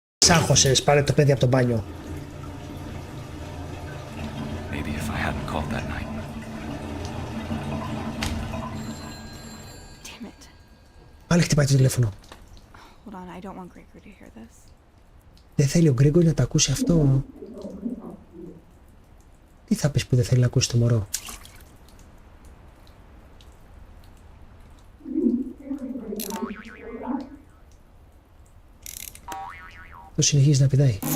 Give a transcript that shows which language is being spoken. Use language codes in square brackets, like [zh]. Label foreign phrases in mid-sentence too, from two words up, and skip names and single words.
[el] άγχωσες, πάρε το παιδί από το μπάνιο. [en] Maybe if I hadn't called that night. Damn it. [el] Πάλι χτυπάει το τηλέφωνο. [en] Hold on, I don't want Gregory to hear this. [el] Δεν θέλει ο Γκρέγκορι να τα ακούσει αυτό. Τι θα πεις που δεν θέλει να ακούσει το μωρό? Το συνεχίζει να πηδάει.